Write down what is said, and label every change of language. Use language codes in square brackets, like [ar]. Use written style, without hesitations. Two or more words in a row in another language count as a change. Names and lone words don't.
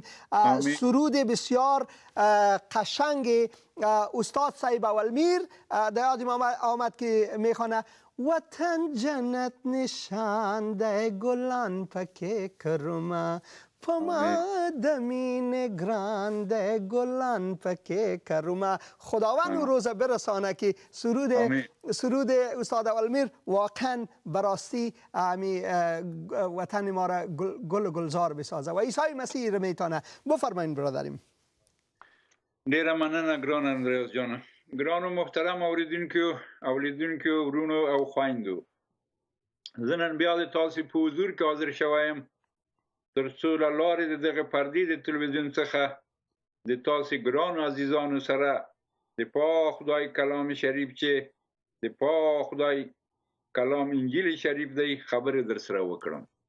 [fa] سرود بسیار قشنگ استاد صاحب اولمیر در یادم آمد که میخوانه: [ps] وطن جنت نشانده گلان پکه کرما، پما دمین گرانده گلان پکه کرما. [fa] خداوند او روز برسانه که سرود استاد اولمیر واقعا براستی وطن ما را گل و گلزار بسازه و عیسی مسیح را میتونه. بفرمایید برادریم. [ps] ډیره مننه ګران اندریاس جان. ګران و محترم اولیدونکو ورونو او خویندو، زه نن بیا د تاسو په حضور کې حاضر شویم تر څو له لارې د دغه پردې د تلویزیون څخه د تاسو ګرانو عزیزانو سره د پاک خدای کلام شریف چې د پاک خدای کلام انجیل شریف دی خبرې در سره وکړم.